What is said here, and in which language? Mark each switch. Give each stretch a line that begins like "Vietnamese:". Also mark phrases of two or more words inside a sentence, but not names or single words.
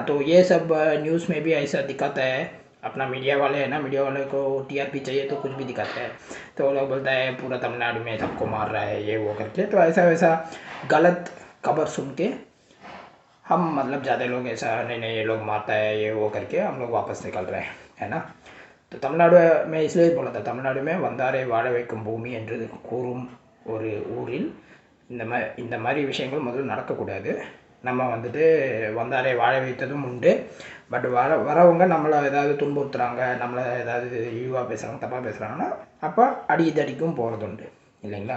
Hindi: तो ये सब न्यूज़ में भी ऐसा दिखाता है। अपना मीडिया वाले है ना, मीडिया वाले को टीआरपी चाहिए तो कुछ भी दिखाता है। तो वो लोग बोलता है पूरा तमिलनाडु में सबको मार रहा है ये वो करके, तो ऐसा वैसा गलत खबर सुन के हम मतलब ज़्यादा लोग ऐसा नहीं नहीं ये लोग मारता है ये वो करके हम लोग वापस निकल रहे हैं, है ना। तो தமிழ்நாடு में इसलिए बोला था,
Tamil: தமிழ்நாடு में வந்தாரை வாழ வைக்கும் பூமி என்று கூறும் ஒரு ஊரில் இந்த மாதிரி விஷயங்கள் முதல்ல நடக்கக்கூடாது. நம்ம வந்துட்டு வந்தாரை வாழ வைத்ததும் உண்டு. பட் வரவங்க நம்மளை ஏதாவது துன்புறுத்துறாங்க, நம்மளை ஏதாவது இழிவாக பேசுகிறாங்க, தப்பாக பேசுகிறாங்கன்னா அப்போ அடி தடிக்கும் போகிறது உண்டு இல்லைங்களா.